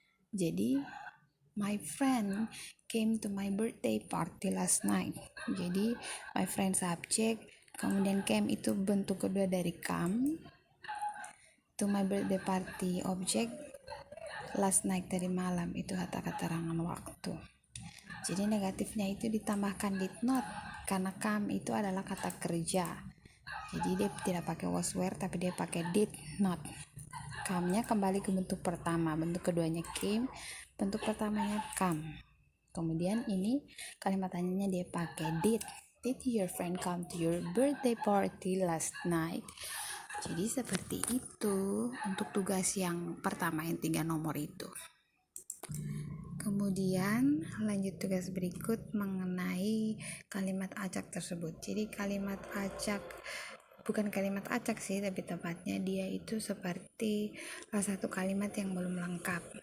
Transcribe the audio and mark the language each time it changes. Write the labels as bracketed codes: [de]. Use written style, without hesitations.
[en] Jadi my friend came to my birthday party last night. [id] Jadi my friend subject, kemudian came itu bentuk kedua dari come. [en] To my birthday party [id] object, last night tadi malam itu kata keterangan waktu. Jadi negatifnya itu ditambahkan did not karena come itu adalah kata kerja. Jadi dia tidak pakai was were tapi dia pakai did not. Come-nya kembali ke bentuk pertama, bentuk keduanya came, bentuk pertamanya come. Kemudian ini kalimat tanyanya dia pakai did. [en] Did your friend come to your birthday party last night? [id] Jadi seperti itu untuk tugas yang pertama yang 3 nomor itu. Kemudian lanjut tugas berikut mengenai kalimat acak tersebut. Jadi kalimat acak bukan kalimat acak sih, tapi tepatnya dia itu seperti satu kalimat yang belum lengkap.